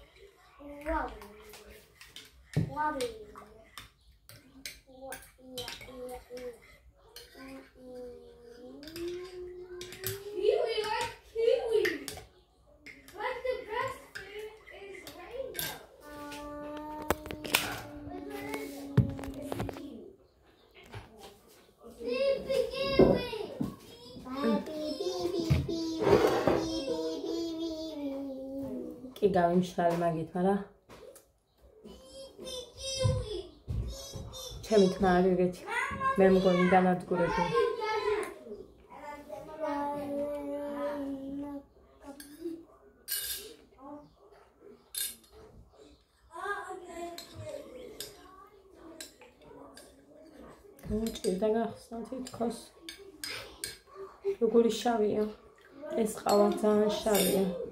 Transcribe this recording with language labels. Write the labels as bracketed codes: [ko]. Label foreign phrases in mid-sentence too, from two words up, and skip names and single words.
[en] Kiwi, like kiwi. Like the best food is rainbow. Sleepy kiwi. [ka] კი გავიმშრალე მაგით, მაგრამ ჩემი თმა არ ეგეთი. მე მგონი განადგურებული. ჭირდა გახსნა თითქოს. როგორი შავია. ეს ყავა ძალიან შავია.